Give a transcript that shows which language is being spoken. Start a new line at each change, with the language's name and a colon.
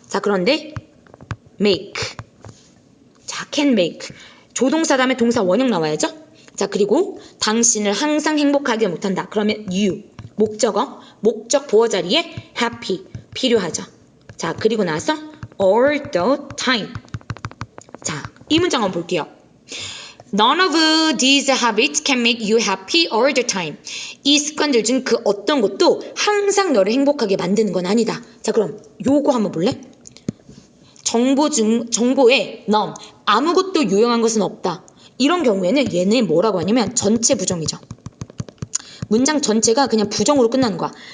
Korean: 자, 그런데 make. 자, can make. 조동사 다음에 동사 원형 나와야죠. 자, 그리고 당신을 항상 행복하게 못한다. 그러면 you. 목적어, 목적 보어 자리에 happy 필요하죠. 자, 그리고 나서 all the time. 자, 이 문장 한번 볼게요.
English: None of these habits can make you happy all the time.
Korean: 이 습관들 중 그 어떤 것도 항상 너를 행복하게 만드는 건 아니다. 자, 그럼 요거 한번 볼래? 정보에 none, 아무것도 유용한 것은 없다. 이런 경우에는 얘는 뭐라고 하냐면 전체 부정이죠. 문장 전체가 그냥 부정으로 끝나는 거야.